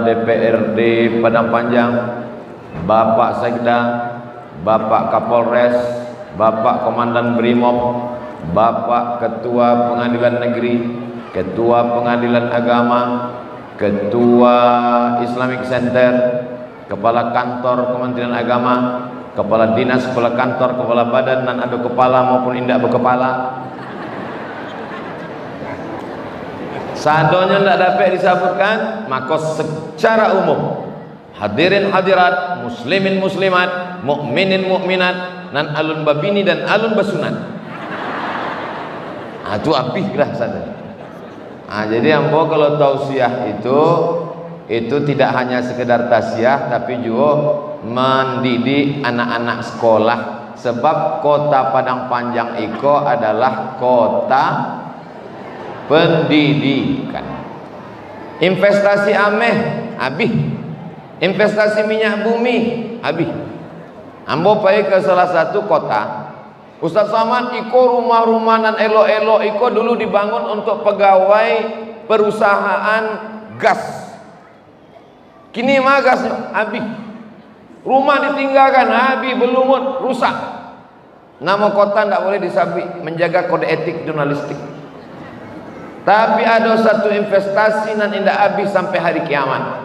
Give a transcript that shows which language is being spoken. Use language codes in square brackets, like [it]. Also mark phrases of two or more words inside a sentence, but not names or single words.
[id] DPRD Padang Panjang, Bapak Sekda, Bapak Kapolres, Bapak Komandan Brimob, Bapak Ketua Pengadilan Negeri, Ketua Pengadilan Agama, Ketua Islamic Center, Kepala Kantor Kementerian Agama, Kepala Dinas, Kepala Kantor, Kepala Badan, dan ada kepala maupun indak berkepala. Sadonya tidak dapat disebutkan, maka secara umum hadirin hadirat, muslimin muslimat, mukminin mukminat, [min] nan alun babini dan alun basunat. Itu abihlah sadonya. [id] Jadi ambo kalau tausiah itu tidak hanya sekedar tausiah, tapi juga mendidik anak-anak sekolah. Sebab kota Padang Panjang iko adalah kota pendidikan. Investasi ameh habis, investasi minyak bumi habis. Ambo pergi ke salah satu kota, Ustaz Samad, [min] iko rumah-rumah nan elo-elo iko dulu [id] dibangun untuk pegawai perusahaan gas. Kini mah gasnya habis, rumah ditinggalkan habis, berlumut, rusak. Nama kota tidak boleh disabit, menjaga kode etik jurnalistik. Tapi ada satu investasi nan indah habis sampai hari kiamat.